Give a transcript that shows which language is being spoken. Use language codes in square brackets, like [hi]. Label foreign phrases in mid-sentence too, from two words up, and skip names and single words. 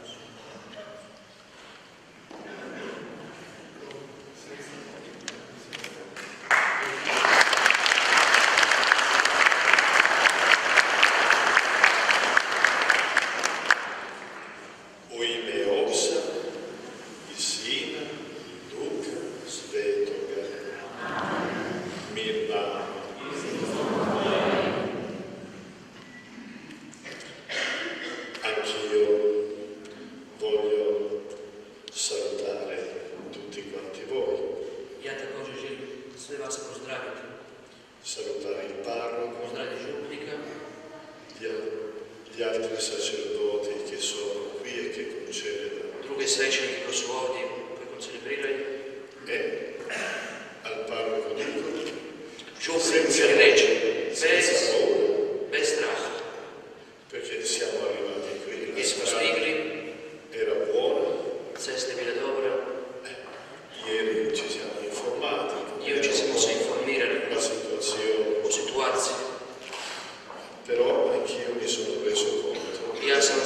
[hr] U ime Oca i Sina, Duha Svetoga. Mir vama. [it] Anch'io voglio salutare tutti quanti voi. [hr] Ja također želim sve vas pozdraviti. [it] Salutare il parroco, [hr] Pozdraviti župnika, [it] gli altri sacerdoti che sono qui e che concedono. [hr] druge svećenike koji su ovdje, koji koncelebriraju. [it] E al parroco dico, [hr] Župnik želi reći, [it] senza paura, [hr] bez straha. [it] perché siamo arrivati qui, [hr] Mi [it] la [hr] smo [it] strada [hr] stigli, [it] era buona, [hr] cesta je bila dobra, [it] ieri ci siamo informati [hr] jučer smo se informirali [it] la situazione, [hr] o situaciji. [it] però anch'io mi sono reso conto [hr] I ja